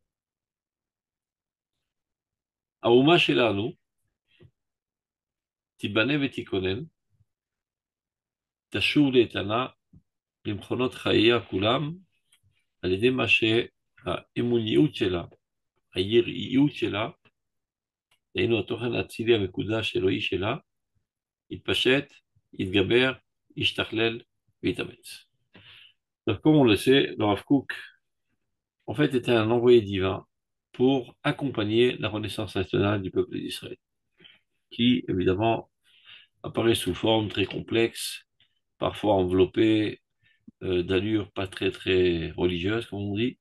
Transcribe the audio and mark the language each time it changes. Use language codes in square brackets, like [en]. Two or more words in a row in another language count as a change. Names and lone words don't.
[he] האומה שלנו תיבנה ותיכונן תשוב לתחיה למכונות חייה כולם, על ידי מה שהאמוניות שלה, היראיות שלה, דהיינו התוכן האצילי המקודש האלוהי שלה, יתפשט, יתגבר, ישתכלל ויתאמץ. [fr] Donc, comme on le sait, le Rav Kook, en fait, était un envoyé divin pour accompagner la renaissance nationale du peuple d'Israël, qui, évidemment, apparaît sous forme très complexe, parfois enveloppée d'allures pas très, très religieuses, comme on dit.